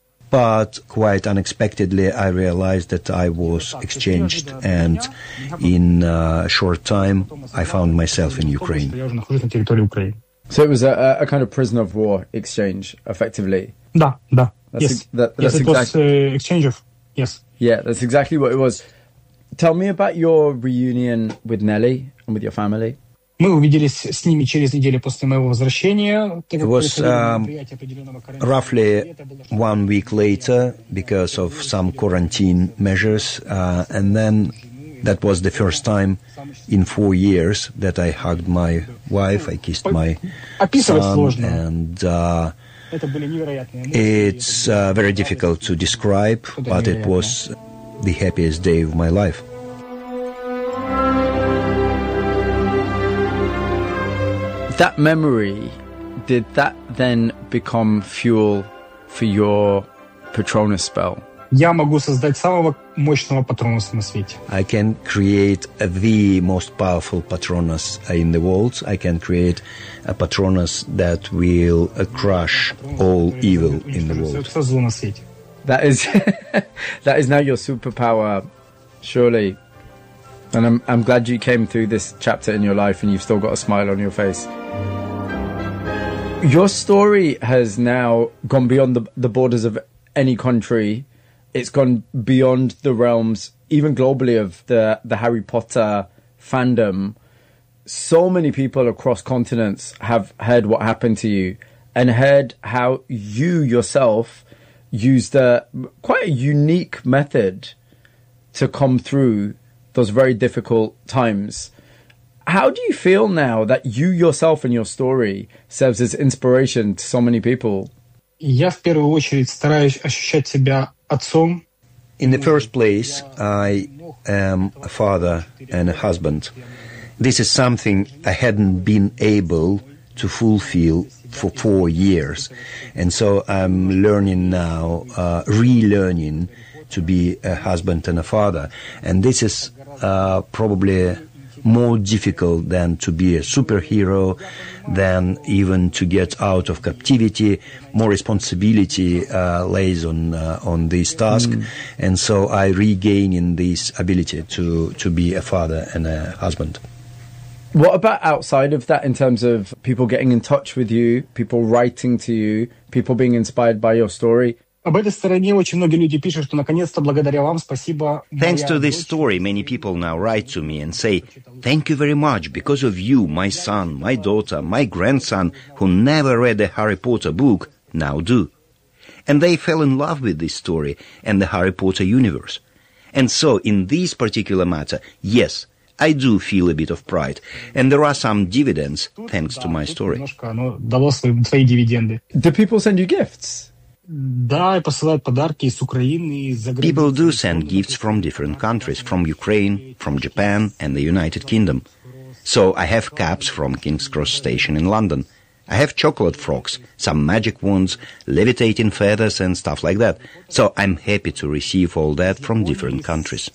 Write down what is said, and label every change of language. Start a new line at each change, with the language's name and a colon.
English: But quite unexpectedly, I realized that I was exchanged, and in a short time, I found myself in Ukraine. So it was a kind of prisoner of war exchange, effectively.
Russian: Да, да.
English: Yes. That's yes, exactly. It was exchange of. Yes. Yeah, that's exactly what it was. Tell me about your reunion with Nelly and with your family.
Russian: Мы увиделись с ними через неделю после моего возвращения.
English: It was roughly 1 week later because of some quarantine measures. And then that was the first time in 4 years that I hugged my wife, I kissed my son. And it's very difficult to describe, but it was the happiest day of my life. That memory, did that then become fuel for your Patronus spell?
Russian: Я могу создать самого мощного Патронуса на свете.
English: I can create the most powerful Patronus in the world. I can create a Patronus that will crush all evil in the world. That is now your superpower, surely. And I'm glad you came through this chapter in your life and you've still got a smile on your face. Your story has now gone beyond the borders of any country. It's gone beyond the realms, even globally, of the Harry Potter fandom. So many people across continents have heard what happened to you and heard how you yourself used quite a unique method to come through those very difficult times. How do you feel now that you yourself and your story serves as inspiration to so many people?
Russian: Я в первую очередь стараюсь ощущать себя отцом.
English: In the first place, I am a father and a husband. This is something I hadn't been able to fulfill for 4 years. And so I'm learning now, relearning to be a husband and a father. And this is probably more difficult than to be a superhero, than even to get out of captivity. More responsibility lays on this task. Mm. And so I regain in this ability to be a father and a husband. What about outside of that, in terms of people getting in touch with you, people writing to you, people being inspired by your story?
Russian: Об этой стороне очень многие люди пишут, что наконец-то благодаря вам, спасибо.
English: Thanks to this story, many people now write to me and say, thank you very much, because of you, my son, my daughter, my grandson, who never read a Harry Potter book, now do. And they fell in love with this story and the Harry Potter universe. And so, in this particular matter, yes, I do feel a bit of pride. And there are some dividends, thanks to my story. Do people send you gifts?
Russian: Да, и посылают подарки из Украины, из-за границы.
English: People do send gifts from different countries, from Ukraine, from Japan and the United Kingdom. So I have caps from King's Cross Station in London. I have chocolate frogs, some magic wands, levitating feathers and stuff like that. So I'm happy to receive all that from different countries.